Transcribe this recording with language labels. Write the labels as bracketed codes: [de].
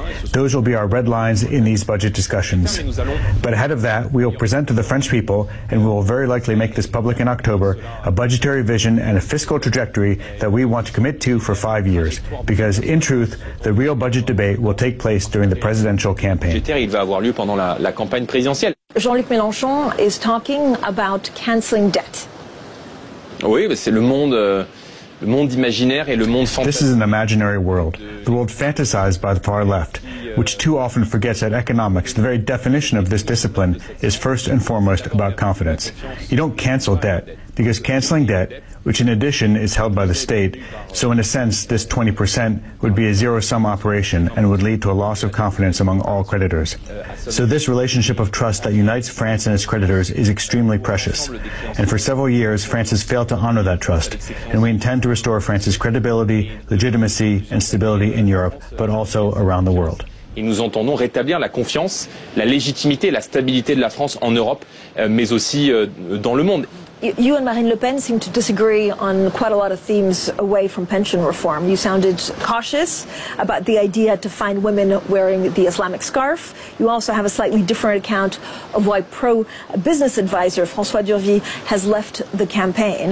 [en] Those will be our red lines in these budget discussions. But ahead of that, we will present to the French people, and we will very likely make this public in October, a budgetary vision and a fiscal trajectory that we want to commit to for 5 years, because in truth, the real budget debate will take place during the presidential campaign. [fr] Il va avoir lieu pendant la campagne présidentielle. [en] Jean-Luc Mélenchon is talking about canceling debt. [fr] Oui, c'est le monde. Le monde imaginaire et le monde fantasme. [en] This is an imaginary world, the world fantasized by the far left, which too often forgets that economics, the very definition of this discipline, is first and foremost about confidence. You don't cancel debt, because canceling debt, which in addition is held by the state, so in a sense this 20% would be a zero-sum operation and would lead to a loss of confidence among all creditors. So this relationship of trust that unites France and its creditors is extremely precious. And for several years, France has failed to honor that trust, and we intend to restore France's credibility, legitimacy, and stability in Europe, but also around the world. [fr] Et nous entendons rétablir la confiance, la légitimité, la stabilité de la France en Europe, mais aussi dans le monde. [en] You and Marine Le Pen seem to disagree on quite a lot of themes away from pension reform. You sounded cautious about the idea to find women wearing the Islamic scarf. You also have a slightly different account of why pro-business advisor François Durville has left the campaign.